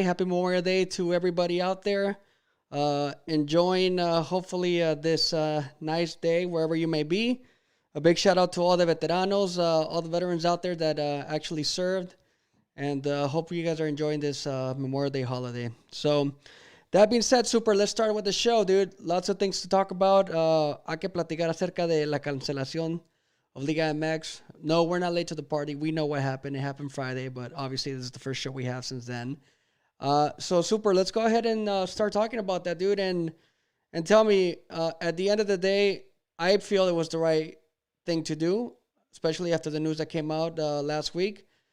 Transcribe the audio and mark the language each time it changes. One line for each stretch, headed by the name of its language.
English: Happy Memorial Day to everybody out there. Enjoying, hopefully, this nice day wherever you may be. A big shout out to all the veteranos, all the veterans out there that actually served. And hope you guys are enjoying this Memorial Day holiday. So, that being said, Super, let's start with the show, dude. Lots of things to talk about.
Spanish: Hay que platicar acerca de la cancelación of Liga MX.
English: No, we're not late to the party. We know what happened. It happened Friday, but obviously this is the first show we have since then. So, Super, let's go ahead and start talking about that, dude. And tell me, at the end of the day, I feel it was the right thing to do, especially after the news that came out last week.